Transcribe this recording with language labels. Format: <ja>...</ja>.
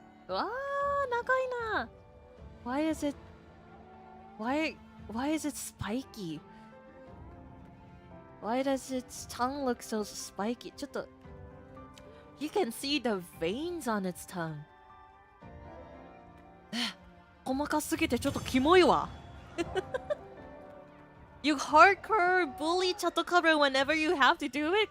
<en>Ah, nakaina. Why is it spiky? Why does its tongue look so spiky? You can see the veins on its tongue.</en> <ja>細かすぎてちょっとキモいわ。</ja> <en>You hardcore bully Chatokaru whenever you have to do it?</en>